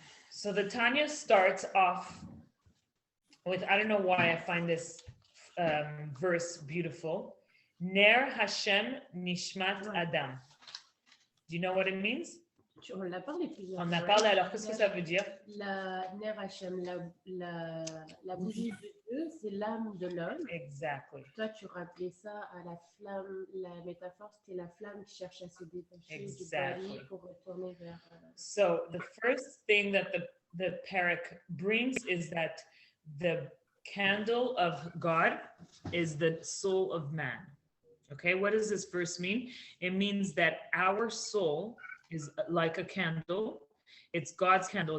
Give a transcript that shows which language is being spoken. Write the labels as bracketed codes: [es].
[en] So the Tanya starts off with, I don't know why I find this verse beautiful. [he] Ner Hashem Nishmat Adam. [en] Do you know what it means? [fr] On l'a parlé plusieurs fois. On a parlé, alors qu'est-ce que ça veut dire? La Ner Hashem, la bougie de Dieu, c'est l'âme de l'homme. [en] Exactly. [fr] Toi, tu rappelais ça à la flamme, la métaphore, c'était la flamme qui cherche à se détacher du bari pour retourner vers... [en] So the first thing that the parak brings is that the candle of God is the soul of man. Okay, what does this verse mean? It means that our soul is like a candle. It's God's candle.